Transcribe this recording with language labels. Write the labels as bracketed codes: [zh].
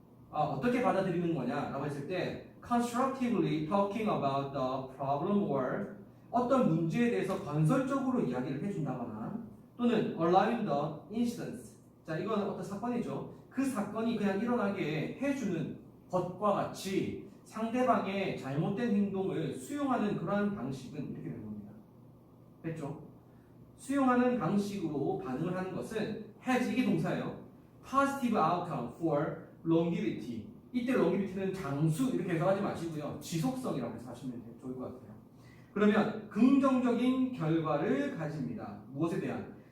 [ko] 어떻게 받아들이는 거냐라고 했을 때 [en] constructively talking about the problem or [ko] 어떤 문제에 대해서 건설적으로 이야기를 해준다거나 또는 [en] allowing the incidents [ko] 자 이거는 어떤 사건이죠. 그 사건이 그냥 일어나게 해주는 것과 같이 상대방의 잘못된 행동을 수용하는 그러한 방식은 이렇게 되는 겁니다. 됐죠? 수용하는 방식으로 반응을 하는 것은 has 이게 동사예요. [en] positive outcome for longevity. [ko] 이때 longevity는 장수 이렇게 해석하지 마시고요. 지속성이라고 해서 하시면 좋을 것 같아요. 그러면 긍정적인 결과를 가집니다. 무엇에 대한?